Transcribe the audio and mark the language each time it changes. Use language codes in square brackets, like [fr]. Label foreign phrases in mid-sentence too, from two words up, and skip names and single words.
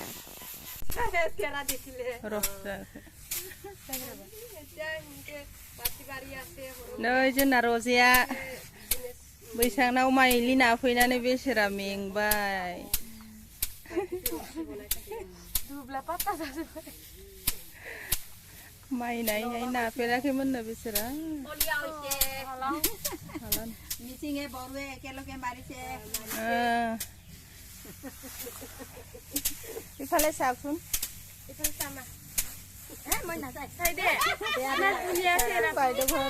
[brx] नै जोंना रजेया बैसांनाव माइलि नाफैनानै बेसेरा मेंबाय दुब्ला पात्ता जाजोब्बाय माइ नायैहाय नाफेराखैमोननो बिसोरो [as] মিচিঙে বড়োৱে একেলগে মাৰিছে ইফালে চাওকচোন মই নাযায় বাইদেউ ঘৰত